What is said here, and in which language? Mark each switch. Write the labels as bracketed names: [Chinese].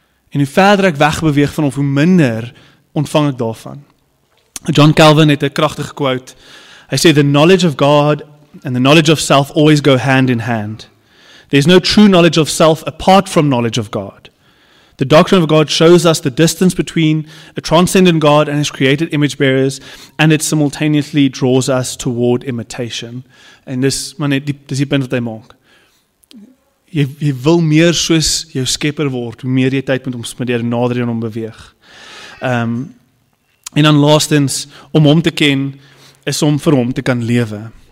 [Afrikaans] En hoe verder ek wegbeweeg van hom, hoe minder ontvang ek daarvan. John Calvin het 'n kragtige quote. Hy sê, [English] the knowledge of God and the knowledge of self always go hand in hand. There's no true knowledge of self apart from knowledge of God. The doctrine of God shows us the distance between a transcendent God and his created image bearers, and it simultaneously draws us toward imitation. [Afrikaans] En dis die punt wat hy maak. Jy wil meer soos jou Skepper word, hoe meer jy tyd met hom spandeer, nader aan hom beweeg. En dan laastens, om hom te ken, is om vir hom te kan lewe.